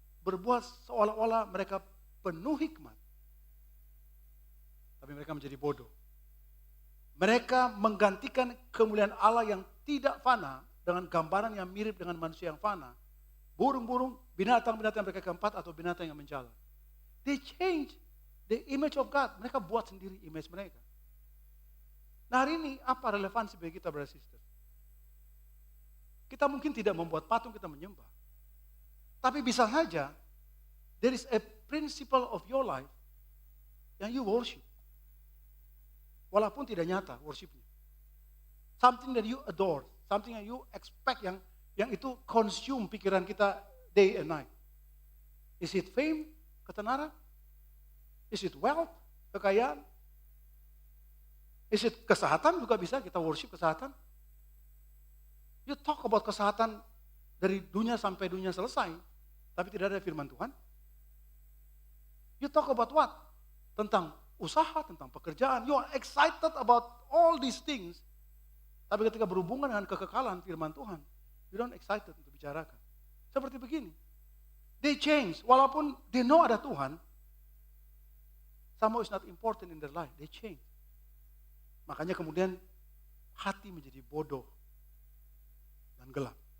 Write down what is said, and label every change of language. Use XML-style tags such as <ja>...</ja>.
<id>berbuat seolah-olah mereka penuh hikmat. Tapi mereka menjadi bodoh. Mereka menggantikan kemuliaan Allah yang tidak fana dengan gambaran yang mirip dengan manusia yang fana. Burung-burung, binatang-binatang mereka keempat atau binatang yang menjalar.</id> <en>They change the image of God.</en> <id>Mereka buat sendiri image mereka. Nah hari ini apa relevansi bagi kita brother sister? Kita mungkin tidak membuat patung kita menyembah.</id> <en>Tapi bisa saja there is a principle of your life yang you worship. Walaupun tidak nyata worshipnya. Something that you adore, something that you expect yang itu consume pikiran kita day and night. Is it fame, ketenaran? Is it wealth, kekayaan?</en> <id>Is it kesehatan juga bisa kita worship kesehatan? You talk about kesehatan dari dunia sampai dunia selesai, tapi tidak ada firman Tuhan.</id> <en>You talk about what? Tentang usaha, tentang pekerjaan. You are excited about all these things. Tapi ketika berhubungan dengan kekekalan firman Tuhan, you don't excited untuk bicarakan. Seperti begini. They change. Walaupun they know ada Tuhan, somehow is not important in their life. They change.</en> <id>Makanya kemudian hati menjadi bodoh dan gelap.</id>